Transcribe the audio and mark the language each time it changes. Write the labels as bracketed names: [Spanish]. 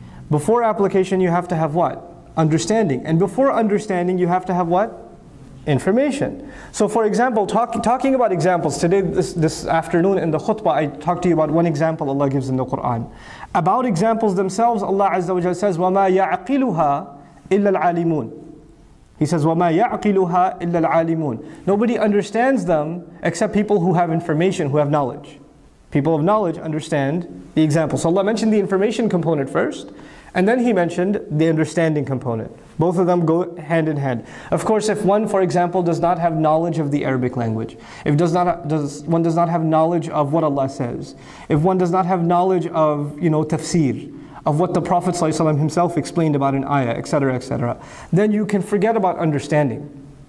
[English] Before application, you have to have what? Understanding. And before understanding, you have to have what? information. So for example, talking about examples, today, this afternoon in the khutbah, I talked to you about one example Allah gives in the Quran. About exampals themselves, Allah Azza wa Jalla says, [Arabic] وَمَا يَعْقِلُهَا إِلَّا الْعَالِمُونَ. [English] He says, [Arabic] وَمَا يَعْقِلُهَا إِلَّا الْعَالِمُونَ. [English] Nobody understands them except people who have information, who have knowledge. People of knowledge understand the example. So Allah mentioned the information component first, and then He mentioned the understanding component. Both of them go hand in hand. Of course, if one, for example, does not have knowledge of the Arabic language, if one does not have knowledge of what Allah says, if one does not have knowledge of, tafsir, of what the Prophet ﷺ himself explained about an ayah, etc., then you can forget about understanding.